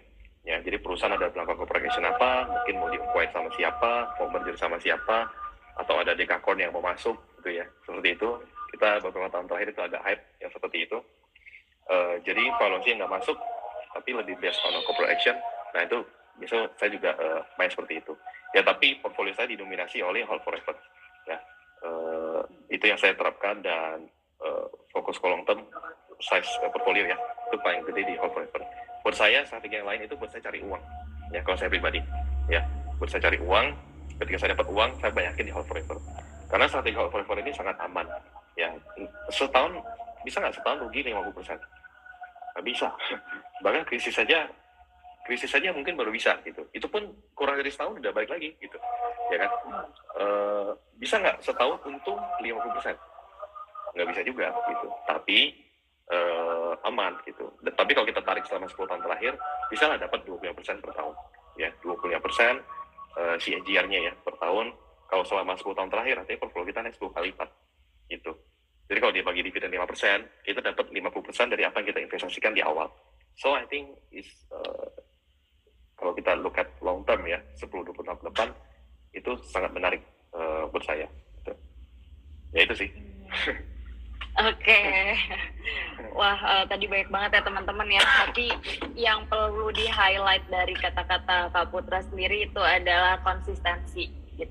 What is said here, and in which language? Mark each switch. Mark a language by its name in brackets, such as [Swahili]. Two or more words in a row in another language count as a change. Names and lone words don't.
[Indonesian] Ya, jadi perusahaan ada melakukan [English] corporate action [Indonesian] apa, mungkin mau di-acquire sama siapa, mau merger sama siapa, atau ada dekakorn yang mau masuk, gitu ya. Seperti itu, kita beberapa tahun terakhir itu agak hype yang seperti itu. Jadi valuasi yang nggak masuk, tapi lebih [English] based on corporate action. [Indonesian] Nah itu biasanya saya juga main seperti itu. Ya tapi portfolio saya didominasi oleh [English] hold forever. [Indonesian] Ya, itu yang saya terapkan dan fokus ke [English] long term size portfolio [Indonesian] ya, itu paling gede di [English] hold forever. [Indonesian] Buat saya strategi yang lain itu buat saya cari uang. Ya kalau saya pribadi, ya buat saya cari uang. Ketika saya dapat uang, saya banyakin di [English] hold forever. [Indonesian] Karena strategi [English] hold forever [Indonesian] ini sangat aman. Ya setahun bisa nggak setahun rugi 50%? Nggak bisa. Bahkan krisis saja mungkin baru bisa gitu. Itu pun kurang dari setahun udah balik lagi gitu, ya kan? Bisa nggak setahun untung 50%? Nggak bisa juga gitu. Tapi aman gitu. Tapi kalau kita tarik selama 10 tahun terakhir, bisa nggak dapat 25% per tahun? Ya, 25% CAGR-nya ya per tahun. Kalau selama 10 tahun terakhir, artinya portfolio kita naik 10 kali lipat gitu. Jadi kalau dia bagi dividen 5%, kita dapat 50% dari apa yang kita investasikan di awal. [English] So I think [Indonesian] kalau kita [English] look at long term [Indonesian] ya, 10-20 tahun ke depan, itu sangat menarik buat saya. Gitu. Ya itu sih. Oke. Wah, tadi banyak banget ya teman-teman ya. Tapi yang perlu di-highlight dari kata-kata Kak Putra sendiri itu adalah konsistensi gitu.